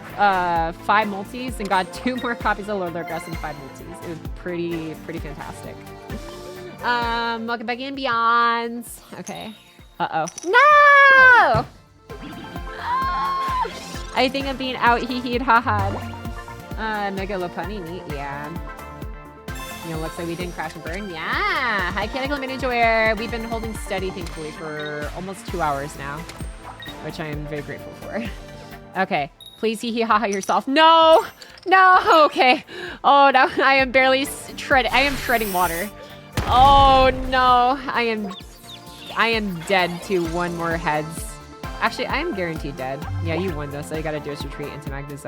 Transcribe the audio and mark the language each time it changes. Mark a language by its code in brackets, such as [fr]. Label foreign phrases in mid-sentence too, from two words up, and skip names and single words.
[en] 5 multis and got 2 more copies of Lord Logres and 5 multis. It was pretty fantastic. Welcome back in, Beyonds. Okay. Uh-oh. No! I think I'm being out hee-heed ha-ha. Megalopunny, neat, yeah. You know, looks like we didn't crash and burn. Yeah! Hi, Cataclysm Enjoyer. We've been holding steady, thankfully, for almost 2 hours now, which I am very grateful for. Okay, please hee-hee ha-ha yourself. No! No! Okay. Oh, no, I am barely treading water. Oh, no. I am dead to 1 more heads. Actually, I am guaranteed dead. Yeah, you won though, so you gotta do is retreat into Magnezone.